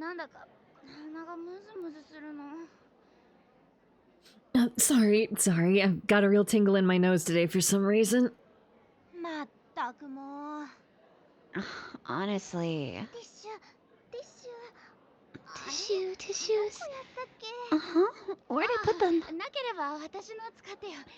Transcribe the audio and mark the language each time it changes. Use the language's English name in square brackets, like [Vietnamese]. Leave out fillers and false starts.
[Japanese] なんだか鼻がムズムズするの。 [English] Sorry. I've got a real tingle in my nose today for some reason. [Japanese] まったくもう。 [English] Honestly. [Japanese] ティッシュティッシュ。 [English] Tissues. [Japanese] どこやったっけ？ [English] Uh-huh. Where'd I put them? [Japanese] なければ私の使ってよ。